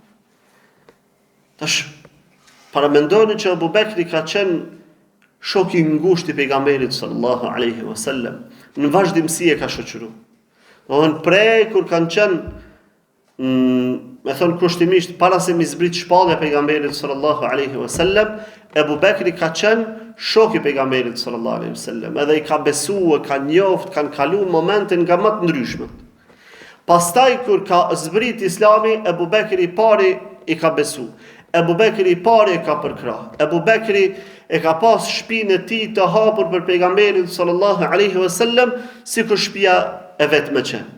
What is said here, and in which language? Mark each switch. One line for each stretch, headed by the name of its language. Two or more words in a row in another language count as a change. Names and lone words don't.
Albanian: Tash paramendoni që Abu Bekri ka qenë shok i ngushtë i pejgamberit
Arabic: صلى الله عليه وسلم,
Albanian: në vazhdimsi e ka shoqëruar. Dohën prej kur kanë qenë me thonë kushtimisht para se mi zbrit shpallja pejgamberit
Arabic: صلى الله عليه وسلم,
Albanian: Abu Bekri ka qenë shok i pejgamberit
Arabic: صلى الله عليه وسلم,
Albanian: edhe i ka besuar, ka njoft, kanë kaluar momente nga më të ndryshmet. Pastaj kur ka zbrit Islami, Abu Bekri i pari i ka besu. Abu Bekri i pari e ka përkrah. Abu Bekri e ka pas shtëpinë e tij të hapur për pejgamberin
Arabic: صلى الله عليه وسلم,
Albanian: sikur shtëpia e vet më qenë.